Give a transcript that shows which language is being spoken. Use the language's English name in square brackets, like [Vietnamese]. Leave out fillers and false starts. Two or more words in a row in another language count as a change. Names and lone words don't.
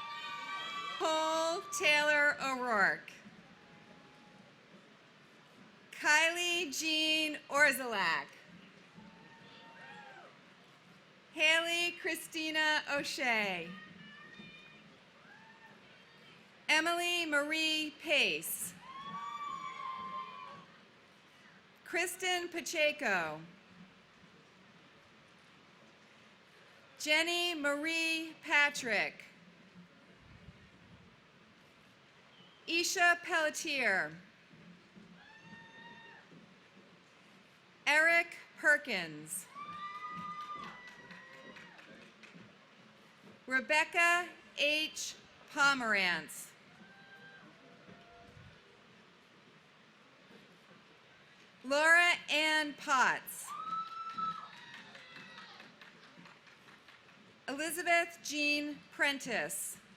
[English] Cole Taylor O'Rourke. Kylie Jean Orzalak. Haley Christina O'Shea. Emily Marie Pace. Kristen Pacheco. Jenny Marie Patrick. Isha Pelletier. Eric Perkins. Rebecca H. Pomerantz. Laura Ann Potts. Elizabeth Jean Prentice.